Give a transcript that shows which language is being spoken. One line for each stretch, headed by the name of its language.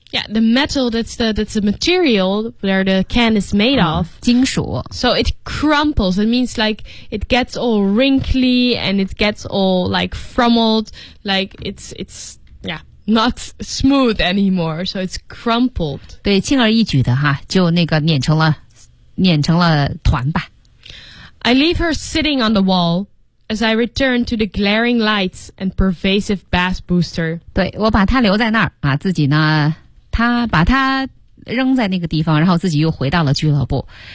English: Yeah, the metal that's the material where the can is made of.
Chinese: 金属
English: So it crumples. It means like it gets all wrinkly and it gets all like frummeled. Like it's not smooth anymore, so it's crumpled.
Chinese: 对，轻而易举的哈，就那个碾成了团吧。
English: I leave her sitting on the wall as I return to the glaring lights and pervasive bass booster.
Chinese: 对，我把她留在那儿啊，自己呢，她把她扔在那个地方，然后自己又回到了俱乐部。